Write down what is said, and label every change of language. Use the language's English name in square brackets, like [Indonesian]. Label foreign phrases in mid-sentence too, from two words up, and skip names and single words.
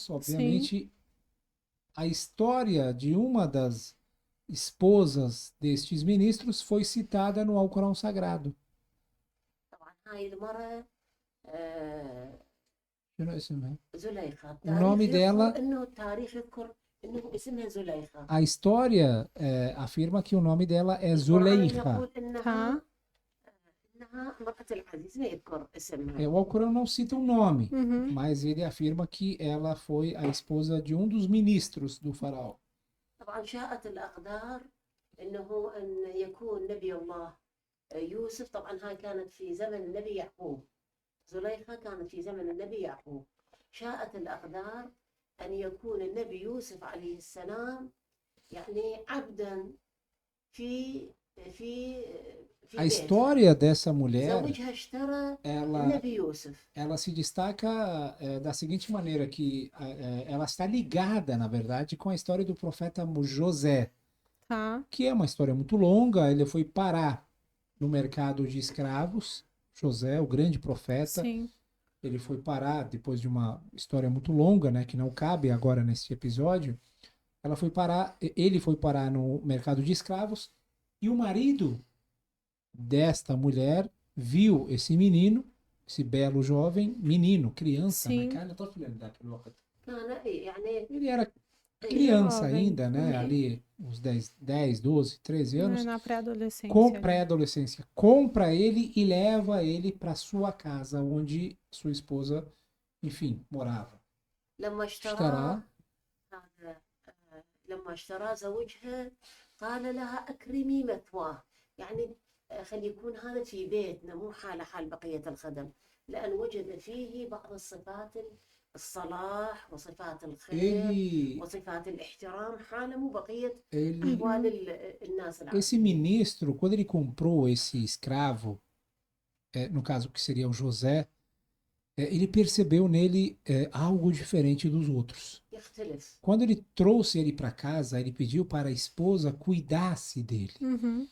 [Portuguese] sim, obviamente. A história de uma das esposas destes ministros foi citada no Alcorão Sagrado. [Arabic] طبعا هاي المرأة زليخة. [Portuguese] O nome dela, [Arabic] إنه التاريخ يذكر إنه اسمها زليخة. [Portuguese] a história afirma que o nome dela é [Arabic] القرآن [Portuguese] Zuleika. [Arabic] يقول إنها [Portuguese] tá, [Arabic] امرأة العزيز، ما يذكر اسمها. [Portuguese] O Alcorão não cita o nome, uhum, mas ele afirma que ela foi a esposa de um dos ministros do faraó. [Arabic] طبعا شاءت الأقدار إنه أن يكون نبي الله يوسف. طبعا هاي كانت في زمن النبي يعقوب. زليخة كانت في زمن النبي يعقوب. شاءت الأقدار أن يكون النبي يوسف عليه السلام يعني عبدا في في في [Portuguese] A [Arabic] بيت [Portuguese] história dessa mulher, [Arabic] زوجها اشترى [Portuguese] ela, [Arabic] النبي يوسف. [Portuguese] ela se destaca da seguinte maneira, que ela está ligada, na verdade, com a história do profeta José, Tá. que é uma história muito longa. Ele foi parar no mercado de escravos. José, o grande profeta, Sim. ele foi parar depois de uma história muito longa, né, que não cabe agora nesse episódio. Ele foi parar no mercado de escravos e o marido desta mulher viu esse menino, esse belo jovem, menino, criança, né? Sim. Cara, [Arabic] طفل naquele وقت. كان يعني [Portuguese] Ele era criança Jovem. ainda, né? Ali uns 10, 12, 13 anos. Na pré-adolescência. Com ali. pré-adolescência, compra ele e leva ele para sua casa, onde sua esposa, enfim, morava. [Arabic] لما اشترى هذا لما اشترى زوجها قال لها أكرمي مثواه، يعني خلي يكون هذا في بيتنا مو حال بقية الخدم، لأن وجد فيه بعض الصفات الصلاح وصفات الخير [Portuguese] ele, [Arabic] وصفات الاحترام، حالة مو بقية [Portuguese] ele, [Arabic] أحوال الناس العادية. [Portuguese] esse ministro, quando ele comprou esse escravo, no caso que seria o José, ele percebeu nele algo diferente dos outros. [Arabic] يختلف. [Portuguese] Quando ele trouxe ele para casa, ele pediu para a esposa cuidasse dele. Uhum.